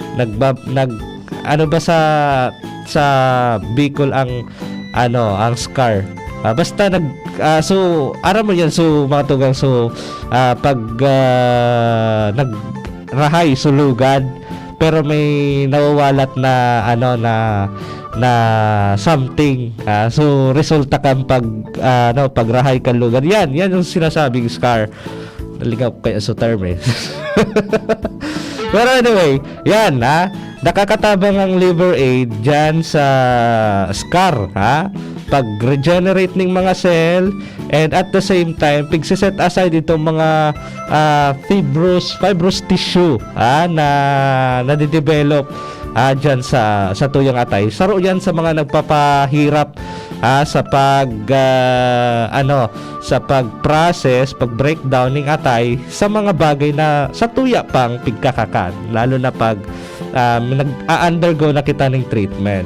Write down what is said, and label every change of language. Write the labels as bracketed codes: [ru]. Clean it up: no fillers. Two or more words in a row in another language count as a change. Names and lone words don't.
[bik] sa Bicol ang scar, basta so aram mo yan, so mga tugang, so pag nagrahay, sulugad, pero may nawawalat na na something, so resulta kang pagrahay kan lugar, yan yung sinasabing scar. Naligaw kaya sa term Pero anyway, yan nakakatabang ang Liver Aid dyan sa scar, pag-regenerate ng mga cell, and [en] at the same time [bik] pigsiset aside itong mga [en] fibrous tissue [bik] na nadidevelop dyan sa tuyang atay. Saro yan sa mga nagpapahirap sa sa pag-process, pag-breakdown ng atay sa mga bagay na sa tuya pang pigkakakan, lalo na pag nag-undergo na kita ng treatment.